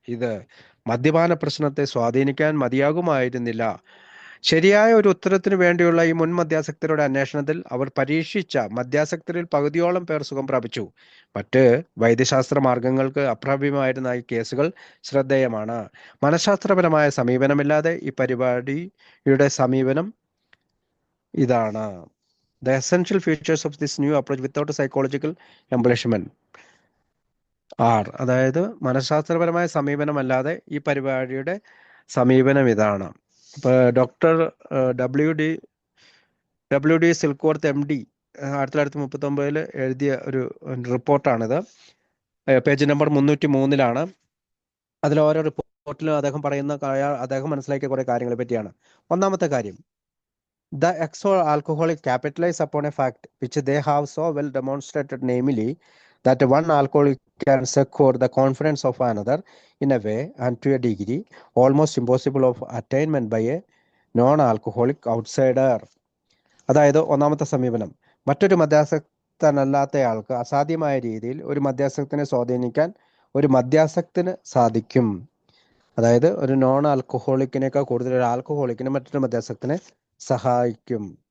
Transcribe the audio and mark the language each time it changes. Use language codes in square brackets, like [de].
[ml] ഇത് മദ്യപാന പ്രശ്നത്തെ സ്വാധീനിക്കാൻ മതിയാകുമായിരുന്നില്ല. ശരിയായ ഒരു ഉത്തരത്തിനു വേണ്ടിയുള്ള ഈ മുൻ മദ്യാസക്തരുടെ അന്വേഷണത്തിൽ അവർ പരീക്ഷിച്ച മദ്യാസക്തരിൽ പകുതിയോളം പേർ സുഖം പ്രാപിച്ചു. മറ്റ് വൈദ്യശാസ്ത്ര മാർഗങ്ങൾക്ക് അപ്രാപ്യമായിരുന്ന ഈ കേസുകൾ ശ്രദ്ധേയമാണ്. മനഃശാസ്ത്രപരമായ സമീപനമില്ലാതെ ഈ പരിപാടിയുടെ സമീപനം ഇതാണ്: [en] The essential features of this new approach without a psychological embellishment are. [ml] അതായത് മനഃശാസ്ത്രപരമായ സമീപനമല്ലാതെ ഈ പരിപാടിയുടെ സമീപനം ഇതാണ്. ഇപ്പോൾ ഡോക്ടർ ഡബ്ല്യു ഡി സിൽക്വർത്ത് MD 1939 എഴുതിയ ഒരു റിപ്പോർട്ടാണിത്. പേജ് നമ്പർ 303 അതിൽ ഓരോ റിപ്പോർട്ടിലും അദ്ദേഹം മനസ്സിലാക്കിയ കുറെ കാര്യങ്ങളെ പറ്റിയാണ്. ഒന്നാമത്തെ കാര്യം, [en] the ex-alcoholic capitalize upon a fact which they have so well demonstrated, namely that one alcoholic can secure the confidence of another in a way and to a degree almost impossible of attainment by a non-alcoholic outsider. [ml] അതായത് ഒന്നാമത്തെ സമീപനം, മറ്റൊരു മദ്യാസക്തനല്ലാത്തയാൾക്ക് അസാധ്യമായ രീതിയിൽ ഒരു മദ്യാസക്തനെ സ്വാധീനിക്കാൻ ഒരു മദ്യാസക്തന് സാധിക്കും. അതായത് ഒരു നോൺ ആൽക്കഹോളിക്കിനേക്കാൾ കൂടുതൽ ഒരു ആൽക്കഹോളിക്കിന് മറ്റൊരു മദ്യാസക്തനെ സഹായിക്കും.